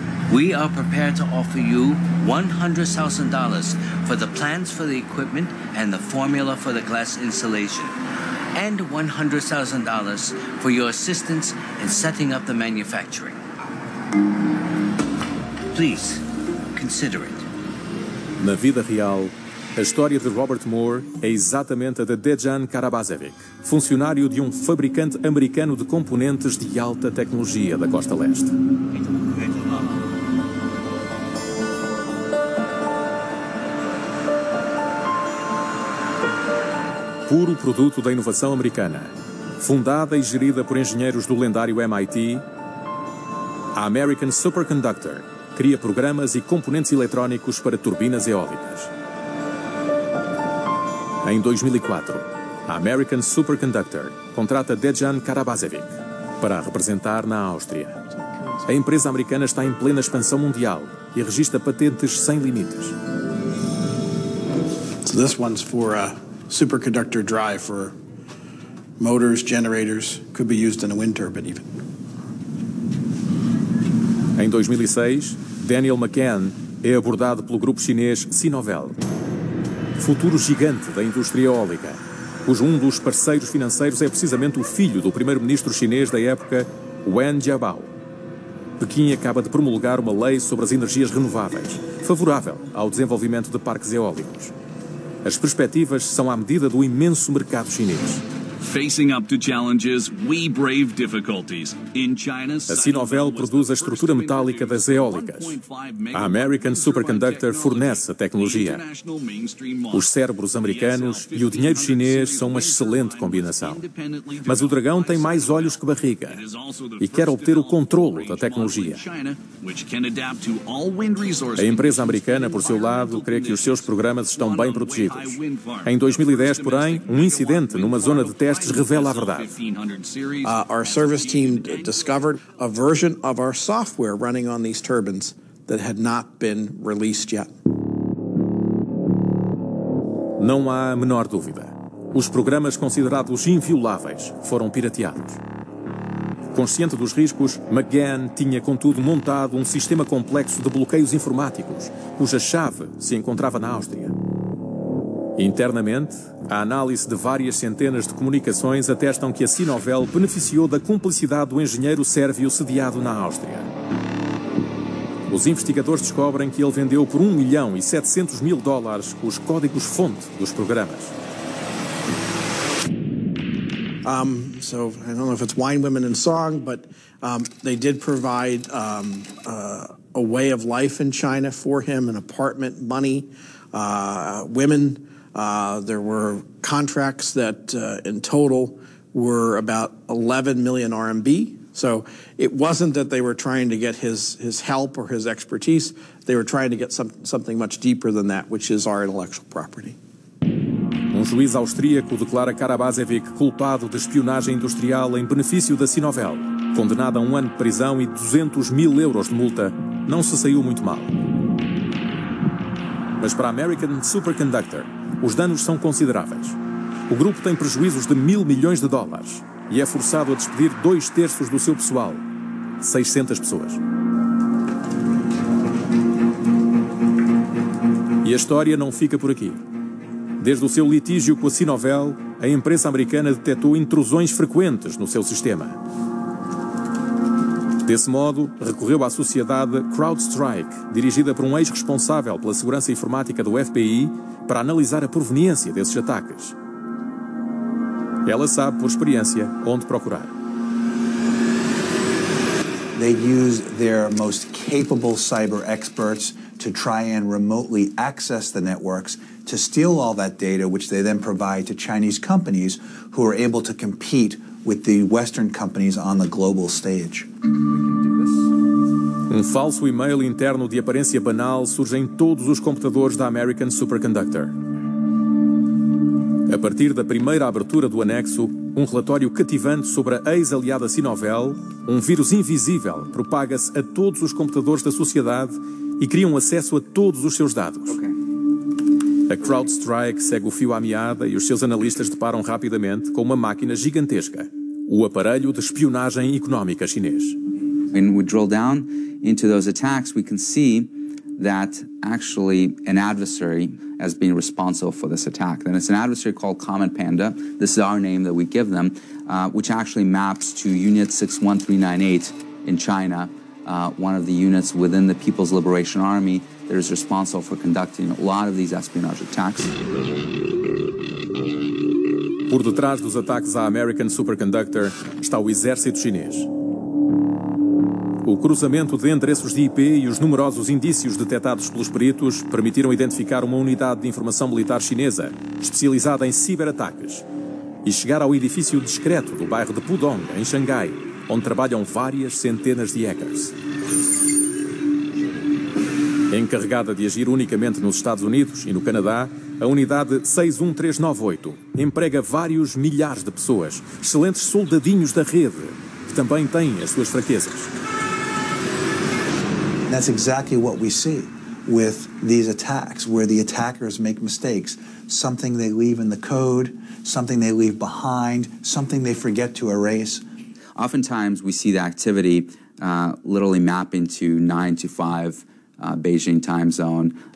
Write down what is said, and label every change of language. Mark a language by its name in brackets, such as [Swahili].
[English] We are prepared to offer you $100,000 for the plans for the equipment and the formula for the glass installation, and $100,000 for your assistance in setting up the manufacturing. Please, consider it. [Portuguese] Na vida real, a história de Robert Moore é exatamente a de Dejan Karabasevic, funcionário de um fabricante americano de componentes de alta tecnologia da Costa Leste. Puro produto da inovação americana, fundada e gerida por engenheiros do lendário MIT, a American Superconductor cria programas e componentes eletrónicos para turbinas eólicas. Em 2004, a American Superconductor contrata Dejan Karabasevic para a representar na Áustria. A empresa americana está em plena expansão mundial e registra patentes sem limites. [English] So this one's for a superconductor drive for motors, generators, could be used in a wind turbine even. [Portuguese] Em 2006, Daniel McCann é abordado pelo grupo chinês Sinovel, futuro gigante da indústria eólica, cujo um dos parceiros financeiros é precisamente o filho do primeiro-ministro chinês da época, Wen Jiabao. Pequim acaba de promulgar uma lei sobre as energias renováveis, favorável ao desenvolvimento de parques eólicos. As perspectivas são à medida do imenso mercado chinês. [English] Facing up to challenges, we brave difficulties. In China, [Portuguese] a Sinovel produz a estrutura metálica das eólicas. A American Superconductor fornece a tecnologia. Os cérebros americanos e o dinheiro chinês são uma excelente combinação. Mas o dragão tem mais olhos que barriga e quer obter o controlo da tecnologia. A empresa americana, por seu lado, crê que os seus programas estão bem protegidos. Em 2010, porém, um incidente numa zona de testes revela a verdade. [English] Our service team discovered a version of our software running on these turbines that had not been released yet. [Portuguese] Não há a menor dúvida. Os programas considerados invioláveis foram pirateados. Consciente dos riscos, McGann tinha, contudo, montado um sistema complexo de bloqueios informáticos, cuja chave se encontrava na Áustria. Internamente, a análise de várias centenas de comunicações atestam que a Sinovel beneficiou da cumplicidade do engenheiro sérvio sediado na Áustria. Os investigadores descobrem que ele vendeu por $1.700.000 os códigos-fonte dos programas. [English] So I don't know if it's Wine, Women and Song, but they did provide a way of life in China for him, an apartment, money, women. There were contracts that in total were about 11 million RMB. So it wasn't that they were trying to get his help or his expertise. They were trying to get something much deeper than that, which is our intellectual property. [Portuguese] Um juiz austríaco declara Karabasevic culpado de espionagem industrial em benefício da Sinovel. Condenado a 1 ano de prisão e 200.000 euros de multa, não se saiu muito mal. Mas para a American Superconductor, os danos são consideráveis. O grupo tem prejuízos de $1.000 milhões e é forçado a despedir 2/3 do seu pessoal, 600 pessoas. E a história não fica por aqui. Desde o seu litígio com a Sinovel, a empresa americana detectou intrusões frequentes no seu sistema. Desse modo, recorreu à sociedade CrowdStrike, dirigida por um ex-responsável pela segurança informática do FBI, para analisar a proveniência desses ataques. Ela sabe, por experiência, onde procurar. [English] They use their most capable cyber experts to try and remotely access the networks, to steal all that data, which they then provide to Chinese companies who are able to compete with the Western companies on the global stage. [Portuguese] Um falso e-mail interno de aparência banal surge em todos os computadores da American Superconductor. A partir da primeira abertura do anexo, um relatório cativante sobre a ex-aliada Sinovel, um vírus invisível propaga-se a todos os computadores da sociedade e cria um acesso a todos os seus dados. A CrowdStrike segue o fio à meada e os seus analistas deparam rapidamente com uma máquina gigantesca, o aparelho de espionagem económica chinês. [English] When we drill down into those attacks, we can see that actually an adversary has been responsible for this attack. And it's an adversary called Common Panda. This is our name that we give them, which actually maps to Unit 61398 in China, one of the units within the People's Liberation Army that is responsible for conducting a lot of these espionage attacks. [Portuguese] Por detrás dos ataques à American Superconductor está o exército chinês. O cruzamento de endereços de IP e os numerosos indícios detectados pelos peritos permitiram identificar uma unidade de informação militar chinesa especializada em ciberataques e chegar ao edifício discreto do bairro de Pudong, em Xangai, onde trabalham várias centenas de hackers. Encarregada de agir unicamente nos Estados Unidos e no Canadá, a unidade 61398 emprega vários milhares de pessoas, excelentes soldadinhos da rede, que também têm as suas fraquezas. [English] That's exactly what we see with these attacks, where the attackers make mistakes. Something they leave in the code, something they leave behind, something they forget to erase. Oftentimes we see the activity literally mapping to 9 to 5 Beijing time zone.